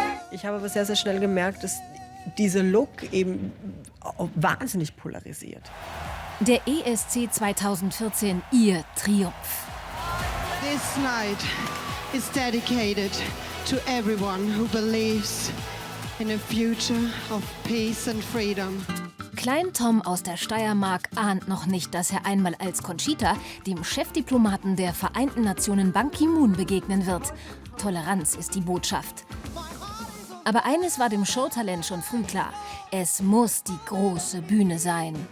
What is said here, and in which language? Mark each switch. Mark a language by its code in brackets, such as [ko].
[de] Ich habe aber sehr, sehr schnell gemerkt, dass dieser Look eben wahnsinnig polarisiert. Der ESC 2014, ihr Triumph. [en] This night is dedicated to everyone who believes in a future of peace and freedom. [de] Klein Tom aus der Steiermark ahnt noch nicht, dass er einmal als Conchita dem Chefdiplomaten der Vereinten Nationen Ban Ki-moon begegnen wird. Toleranz ist die Botschaft. Aber eines war dem Showtalent schon früh klar. Es muss die große Bühne sein.